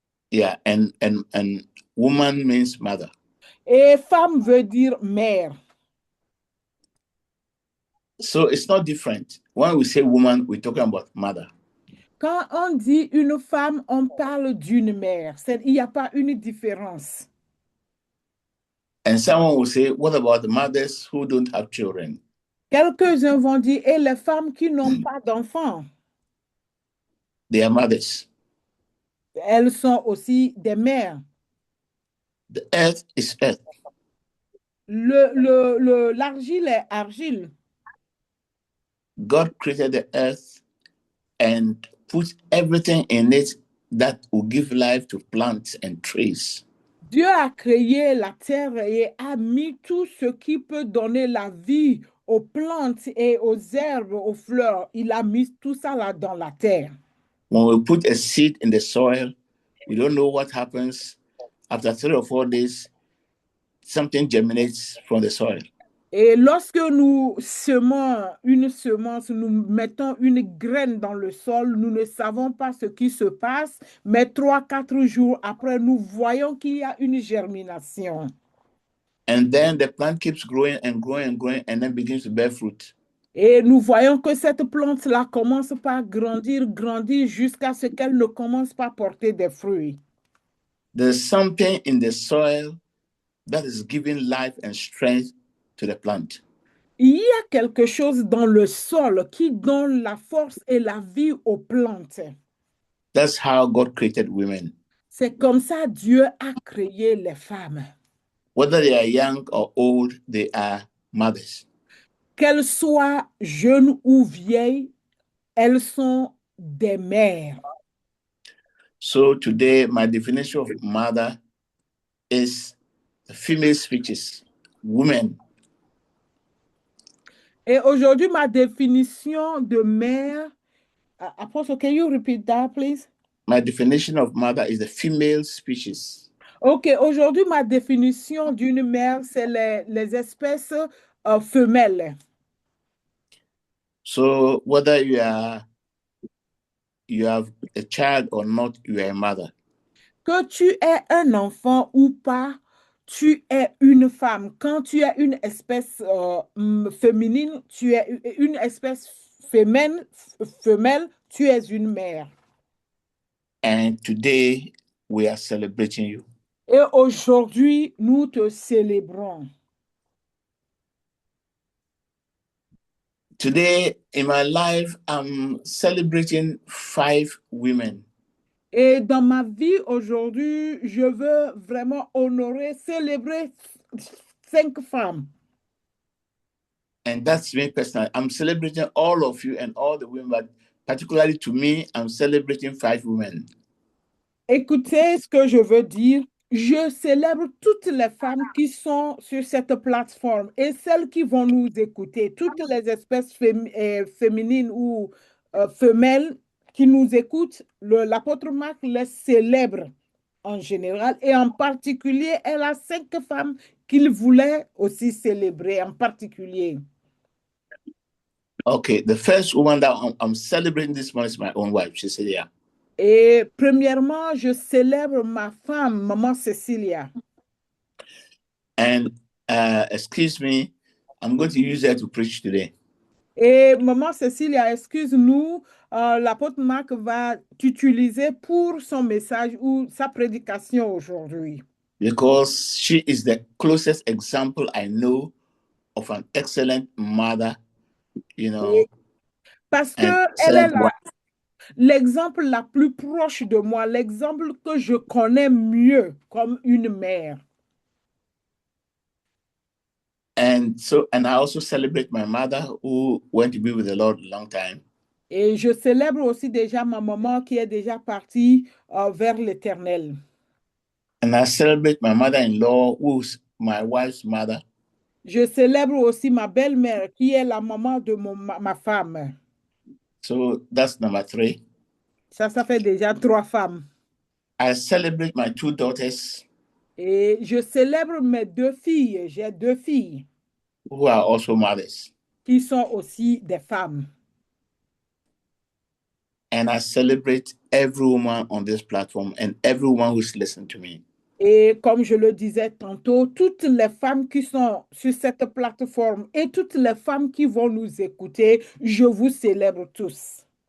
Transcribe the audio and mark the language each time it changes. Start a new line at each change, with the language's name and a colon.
English: Yeah, and woman means mother.
French: Et femme veut dire mère.
English: So it's not different. When we say woman, we're talking about mother.
French: Quand on dit une femme, on parle d'une mère. Il n'y a pas une différence.
English: And someone will say, what about the mothers who don't have children?
French: Quelques-uns vont dire, et les femmes qui n'ont pas d'enfants?
English: They are mothers.
French: Elles sont aussi des mères.
English: The earth is earth.
French: L'argile est argile.
English: God created the earth and put everything in it that will give life to plants and trees.
French: Dieu a créé la terre et a mis tout ce qui peut donner la vie aux plantes et aux herbes, aux fleurs. Il a mis tout ça là dans la terre.
English: When we put a seed in the soil, we don't know what happens. After 3 or 4 days, something germinates from the soil.
French: Et lorsque nous semons une semence, nous mettons une graine dans le sol, nous ne savons pas ce qui se passe, mais 3-4 jours après, nous voyons qu'il y a une germination.
English: And then the plant keeps growing and growing and growing and then begins to bear fruit.
French: Et nous voyons que cette plante-là commence par grandir, grandir jusqu'à ce qu'elle ne commence pas à porter des fruits.
English: There's something in the soil that is giving life and strength to the plant.
French: Il y a quelque chose dans le sol qui donne la force et la vie aux plantes.
English: That's how God created women.
French: C'est comme ça Dieu a créé les femmes.
English: Whether they are young or old, they are mothers.
French: Qu'elles soient jeunes ou vieilles, elles sont des mères.
English: So today, my definition of mother is the female species, women.
French: Et aujourd'hui, ma définition de mère,
English: Apostle, can you repeat that, please? My definition of mother is the female species.
French: OK, aujourd'hui, ma définition d'une mère, c'est les espèces femelles.
English: So whether you have a child or not, you are a mother.
French: Que tu aies un enfant ou pas, tu es une femme. Quand tu es une espèce féminine, tu es une espèce femelle, tu es une mère.
English: And today, we are celebrating you.
French: Et aujourd'hui, nous te célébrons.
English: Today, in my life, I'm celebrating 5 women.
French: Et dans ma vie aujourd'hui, je veux vraiment honorer, célébrer 5 femmes.
English: And that's me personally. I'm celebrating all of you and all the women, but particularly to me, I'm celebrating 5 women.
French: Écoutez ce que je veux dire. Je célèbre toutes les femmes qui sont sur cette plateforme et celles qui vont nous écouter, toutes les espèces féminines ou femelles qui nous écoutent. L'apôtre Marc les célèbre. en général, et en particulier, elle a 5 femmes qu'il voulait aussi célébrer en particulier.
English: Okay, the first woman that I'm celebrating this morning is my own wife, Cecilia.
French: Et premièrement, je célèbre ma femme, Maman Cecilia.
English: And excuse me, I'm going to use her to preach today.
French: Et Maman Cecilia, excuse-nous, l'apôtre Marc va t'utiliser pour son message ou sa prédication aujourd'hui.
English: Because she is the closest example I know of an excellent mother, you know,
French: Parce
English: and
French: que elle est
English: excellent wife.
French: l'exemple la plus proche de moi, l'exemple que je connais mieux comme une mère.
English: And I also celebrate my mother who went to be with the Lord a long time.
French: Et je célèbre aussi déjà ma maman qui est déjà partie vers l'Éternel.
English: And I celebrate my mother-in-law, who's my wife's mother.
French: Je célèbre aussi ma belle-mère qui est la maman de ma femme.
English: So that's number 3.
French: Ça fait déjà 3 femmes.
English: I celebrate my 2 daughters.
French: Et je célèbre mes 2 filles. J'ai 2 filles.
English: Who are also mothers.
French: Qui sont aussi des femmes.
English: And I celebrate every woman on this platform and everyone who's listening to me.
French: Et comme je le disais tantôt, toutes les femmes qui sont sur cette plateforme et toutes les femmes qui vont nous écouter, je vous célèbre tous.